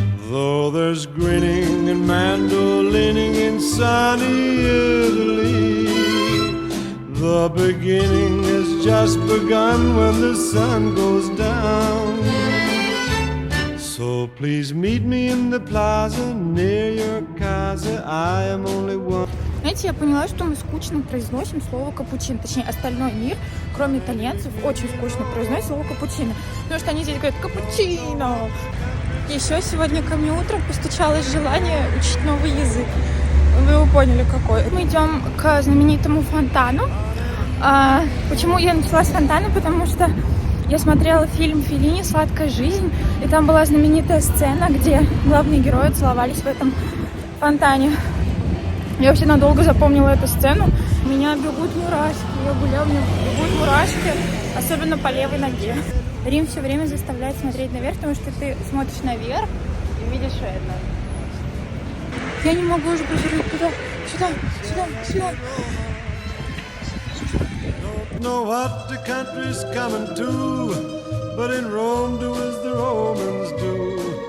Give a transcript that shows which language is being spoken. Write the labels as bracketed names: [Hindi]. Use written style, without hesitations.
[English] Though there's grinning and mandolining in sunny Italy, the beginning has just begun when the sun goes down. So please meet me in the plaza near your casa. I am only one. [Russian] Знаете, я поняла, что мы скучно произносим слово капучино. Точнее, остальной мир, кроме итальянцев, очень скучно произносит слово капучино. Потому что они здесь говорят капучино. Еще сегодня ко мне утром постучалось желание учить новый язык. Вы его поняли, какой. Мы идем к знаменитому фонтану. Почему я начала с фонтана? Потому что я смотрела фильм Феллини «Сладкая жизнь», и там была знаменитая сцена, где главные герои целовались в этом фонтане. Я вообще надолго запомнила эту сцену. У меня бегут мурашки. Я гуляю, у меня бегут мурашки, особенно по левой ноге. Рим все время заставляет смотреть наверх, потому что ты смотришь наверх и видишь это. Я не могу уже посмотреть туда, сюда, сюда, сюда. [English] Know what the country's coming to, but in Rome do as the Romans do.